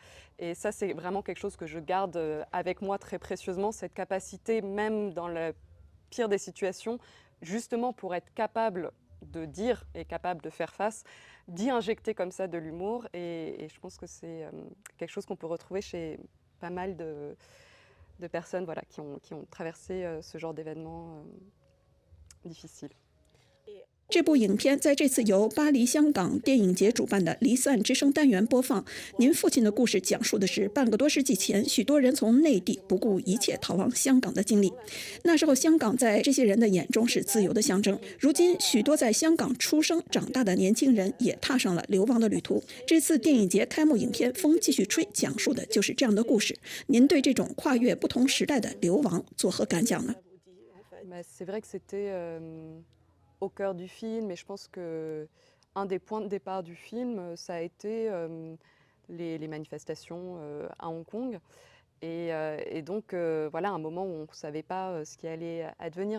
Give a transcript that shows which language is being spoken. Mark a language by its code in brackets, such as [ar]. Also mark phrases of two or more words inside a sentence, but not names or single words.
[fr] Et ça, c'est vraiment quelque chose que je garde avec moi très précieusement, cette capacité, même dans la pire des situations, justement pour être capable de dire et capable de faire face, d'y injecter comme ça de l'humour. Et je pense que c'est quelque chose qu'on peut retrouver chez pas mal de personnes voilà, qui ont traversé ce genre d'événements difficiles. [zh] 这部影片在这次由巴黎香港电影节主办的离散之声单元播放。您父亲的故事讲述的是半个多世纪前，许多人从内地不顾一切逃往香港的经历。那时候，香港在这些人的眼中是自由的象征。如今，许多在香港出生长大的年轻人也踏上了流亡的旅途。这次电影节开幕影片《风继续吹》讲述的就是这样的故事。您对这种跨越不同时代的流亡作何感想呢？ [fr] C'est vrai que c'était au cœur du film, et je pense qu'un des points de départ du film, ça a été les manifestations à Hong Kong. Et donc, voilà, un moment où on ne savait pas ce qui allait advenir.